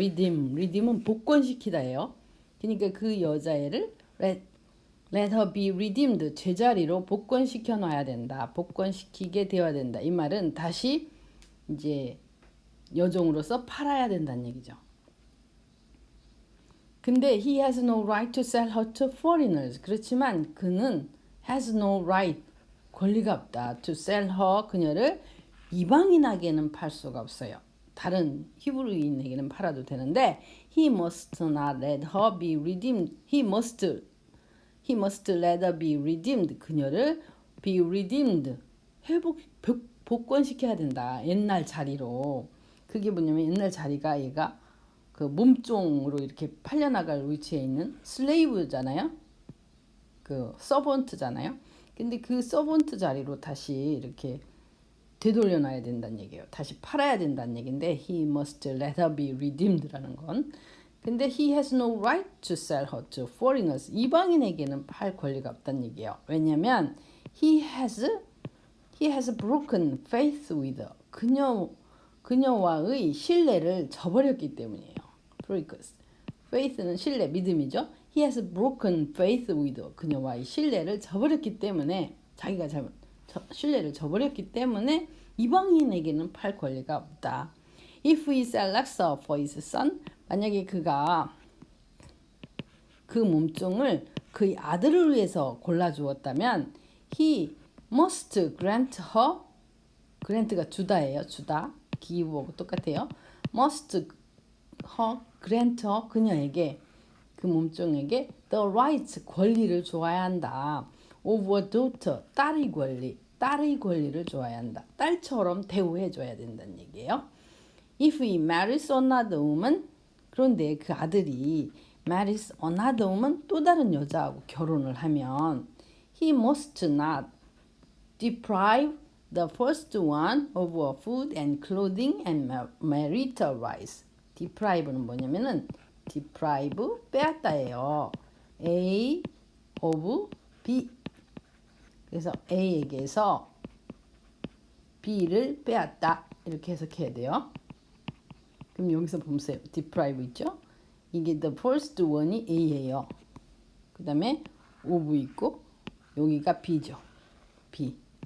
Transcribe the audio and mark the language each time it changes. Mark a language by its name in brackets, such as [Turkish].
[Korean] redeem은 복권시키다예요. 그러니까 그 여자애를 [English] let her be redeemed, [Korean] 제자리로 복권시켜 놔야 된다. 복권시키게 되어야 된다. 이 말은 다시 이제 여종으로서 팔아야 된다는 얘기죠. 근데 [English] he has no right to sell her to foreigners. [Korean] 그렇지만 그는 [English] has no right, [Korean] 권리가 없다. [English] to sell her, [Korean] 그녀를 이방인에게는 팔 수가 없어요. 다른 히브리인에게는 팔아도 되는데 [English] he must not let her be redeemed. He must let her be redeemed. [Korean] 그녀를 [English] be redeemed. [Korean] 복권시켜야 된다. 옛날 자리로. 그게 뭐냐면 옛날 자리가 얘가 그 몸종으로 이렇게 팔려나갈 위치에 있는 슬레이브잖아요. 그 서번트잖아요. 근데 그 서번트 자리로 다시 이렇게 되돌려놔야 된다는 얘기예요. 다시 팔아야 된다는 얘기인데 [English] he must let her be redeemed라는 건. 근데 he has no right to sell her to foreigners. [Korean] 이방인에게는 팔 권리가 없다는 얘기예요. [English] 왜냐면 he has broken faith with her. [Korean] 그녀와의 신뢰를 저버렸기 때문이에요. Because faith는 신뢰, 믿음이죠. [English] He has broken faith with her. [Korean] 그녀와의 신뢰를 저버렸기 때문에 자기가 신뢰를 저버렸기 때문에 이방인에게는 팔 권리가 없다. [English] If he selects her for his son, [Korean] 만약에 그가 그 몸종을 그의 아들을 위해서 골라주었다면 [English] he must grant her, grant가 주다예요. [Korean] 주다. give하고 똑같아요. [English] must her, grant her, [Korean] 그녀에게 그 몸종에게 [English] the rights, [Korean] 권리를 주어야 한다. of a daughter, 딸의 권리를 주어야 한다. 딸처럼 대우해줘야 된다는 얘기예요. [English] If he marries another woman, [Korean] 그런데 그 아들이 [English] marries another woman, [Korean] 또 다른 여자하고 결혼을 하면 [English] he must not deprive the first one of her food and clothing and marital rights. [Korean] deprive는 뭐냐면은 deprive, 빼앗다예요. [English] A of B. [Korean] 그래서 A에게서 B를 빼앗다. 이렇게 해석해야 돼요. 그럼 여기서 보세요. deprive 있죠? 이게 the first one이 A예요. 그 다음에 of 있고 여기가 B죠. B.